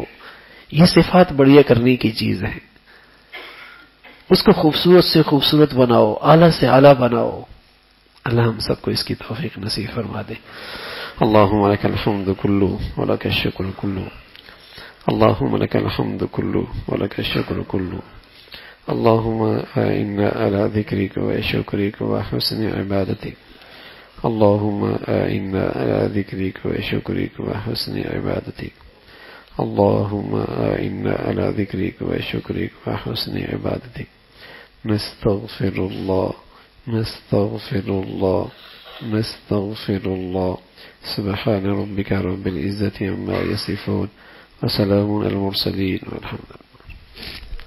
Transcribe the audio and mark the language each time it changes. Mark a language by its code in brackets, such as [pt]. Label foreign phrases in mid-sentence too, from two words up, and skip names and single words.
[ur] یہ صفات بڑھیا کرنے کی چیز ہے. اس کو خوبصورت سے خوبصورت بناؤ، اعلیٰ سے اعلیٰ بناؤ. اللہ ہم سب کو اس کی توفیق نصیب فرما دے. [ar] اللہم لک الحمد کلو ولک الشکر کلو. اللہم لک الحمد کلو ولک الشکر کلو. اللہم اعنا علی ذکرک و شکرک و حسن عبادتک. اللہم اعنا علی ذکرک و شکرک و حسن عبادتک. اللہم اعنا علی ذکرک و شکرک و حسن عبادتک. نستغفر اللہ نستغفر اللہ نستغفر اللہ. سبحان ربک رب العزة عما یصفون وسلام علی المرسلین والحمد للہ.